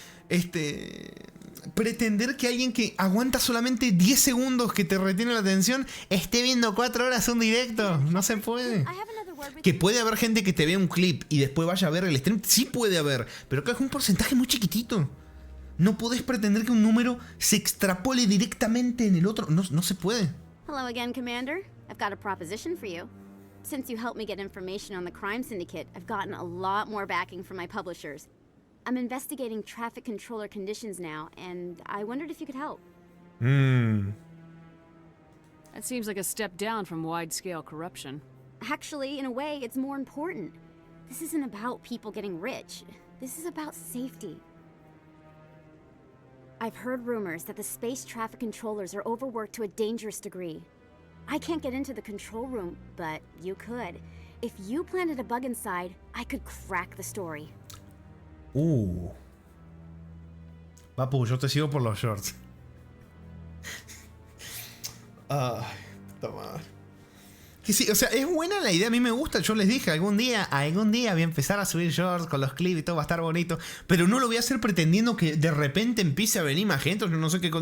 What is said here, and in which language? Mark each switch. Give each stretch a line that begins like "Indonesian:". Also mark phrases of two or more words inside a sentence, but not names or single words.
Spanish: Pretender que alguien que aguanta solamente 10 segundos que te retiene la atención esté viendo 4 horas un directo. No se puede. Que puede haber gente que te vea un clip y después vaya a ver el stream. Sí puede haber, pero acá es un porcentaje muy chiquitito. No podés pretender que un número se extrapole directamente en el otro. No se puede.
English: Hello again, Commander. I've got a proposition for you. Since you helped me get information on the crime syndicate, I've gotten a lot more backing from my publishers. I'm investigating traffic controller conditions now, and I wondered if you could help. That seems like a step down from wide-scale corruption. Actually, in a way, it's more important. This isn't about people getting rich. This is about safety. I've heard rumors that the space traffic controllers are overworked to a dangerous degree. I can't get into the control room, but you could. If you planted a bug inside, I could crack the story.
Spanish: Papu, yo te sigo por los shorts. Ay, puta madre. Que sí, o sea, es buena la idea, a mí me gusta. Yo les dije, algún día voy a empezar a subir shorts con los clips y todo va a estar bonito. Pero no lo voy a hacer pretendiendo que de repente empiece a venir más gente o no sé qué cosa.